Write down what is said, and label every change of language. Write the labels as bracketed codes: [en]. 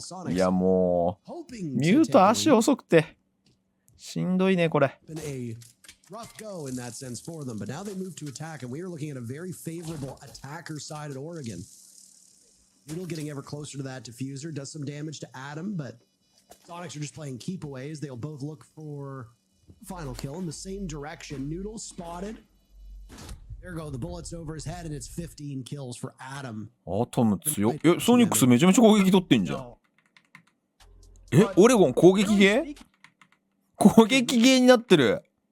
[ja] いやもうミュート足遅くてしんどいねこれ。 [en] Rough go in that sense for them, but now they move to attack, and we are looking at a very favorable attacker side at Oregon. Noodle getting ever closer to that diffuser, does some damage to Adam, but Soniqs are just playing keepaways. They'll both look for final kill in the same direction. Noodle spotted. There go the bullets over his head, and it's 15 kills for Adam. [ja] アトム強っ。ソニックスめちゃめちゃ攻撃取ってんじゃん。オレゴン攻撃ゲー？攻撃ゲーになってる。